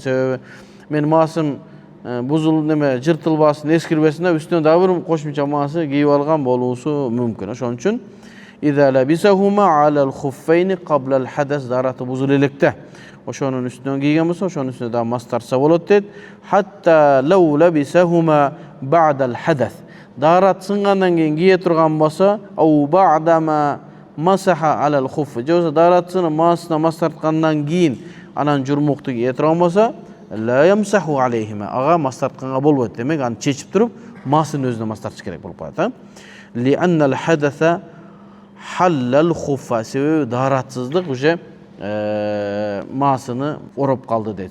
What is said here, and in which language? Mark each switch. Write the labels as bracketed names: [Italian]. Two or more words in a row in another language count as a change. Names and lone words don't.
[Kyrgyz] Себеби мен маасым бузул неме жыртылбасын, эскирбесин деп үстүнө дагы бир кошумча маасы кийип алган болуусу мүмкүн. Ошон үчүн [Arabic] إذا لبسهما على الخفين قبل الحدث, [Kyrgyz] даараты бузул электе ошонун үстүнөн кийген болсо, ошонун үстүнө дагы мас тартса болот дейт. [Arabic] حتى لو لبسهما بعد الحدث, [Kyrgyz] даарат сынгандан кийин кие турган болсо, [Arabic] أو بعدما مسح على الخف, [Kyrgyz] же болбосо дааратсынын маасына мас тарткандан кийин анан журмукту кие турган болсо, [Arabic] لا يمسح عليهما, [Kyrgyz] ага мас тартканга болбойт. Демек аны чечип туруп маасынын өзүнө мас тартыш керек болуп калат. [Arabic] لأن الحدث حل الخف, [Kyrgyz] себеби дааратсыздык уже маасыны ороп калды дейт.